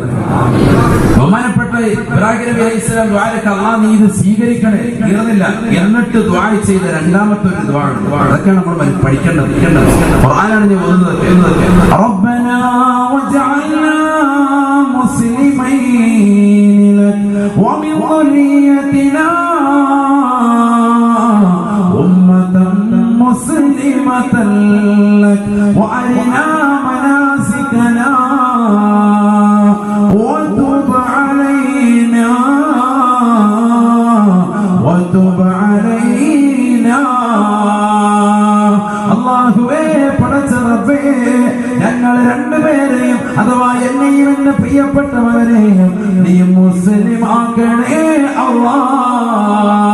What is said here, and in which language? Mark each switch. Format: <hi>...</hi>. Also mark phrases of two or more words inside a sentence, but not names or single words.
<ml>ബഹുമാനപ്പെട്ട ഇബ്രാഹിം നബി അലൈഹിസ്സലാം ദുആക്ക് അള്ളാഹ് നീ ഇത് സ്വീകരിക്കണേ തീർന്നില്ല എന്നിട്ട് ദുആ ചെയ്ത രണ്ടാമത്തെ ഒരു ദുആ ഉണ്ട്. അതൊക്കെയാണ് നമ്മൾ പഠിക്കേണ്ടത്. ഖുർആനാണ് ഞാൻ ഓതുന്നത്.</ml> <ar>ربنا واجعلنا مسلمين لك ومن ذريتنا مسلمة لك وأرنا مناسكنا وتب علينا</ar> <ml>അല്ലാഹുവേ പടച്ച റബ്ബേ ഞങ്ങൾ രണ്ടുപേരെയും അഥവാ എന്നെയും എന്റെ പ്രിയപ്പെട്ടവരെയും നീ മുസ്ലിം ആക്കണേ അല്ലാഹ്.</ml>